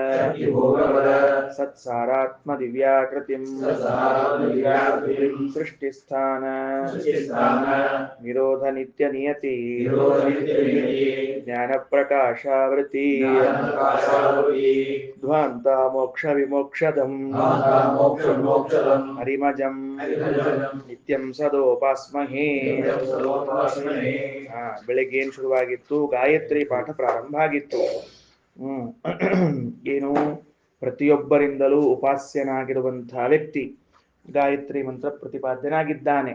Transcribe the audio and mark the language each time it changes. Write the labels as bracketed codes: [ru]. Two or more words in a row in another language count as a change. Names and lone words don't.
[sa] सत्सारात्मदिव्याकृतिं सृष्टिस्थान निरोधनित्यनियति ज्ञानप्रकाशावृत्ति ध्वान्ता मोक्षविमोक्षदम् हरिमजं ನಿತ್ಯಂ ಸದೋಪಾಸ್ಮಹೇ. [kn] ಬೆಳಗ್ಗೆ ಏನು ಶುರುವಾಗಿತ್ತು? ಗಾಯತ್ರಿ ಪಾಠ ಪ್ರಾರಂಭ ಆಗಿತ್ತು. ಏನು ಪ್ರತಿಯೊಬ್ಬರಿಂದಲೂ ಉಪಾಸ್ಯನಾಗಿರುವಂತಹ ವ್ಯಕ್ತಿ ಗಾಯತ್ರಿ ಮಂತ್ರ ಪ್ರತಿಪಾದ್ಯನಾಗಿದ್ದಾನೆ.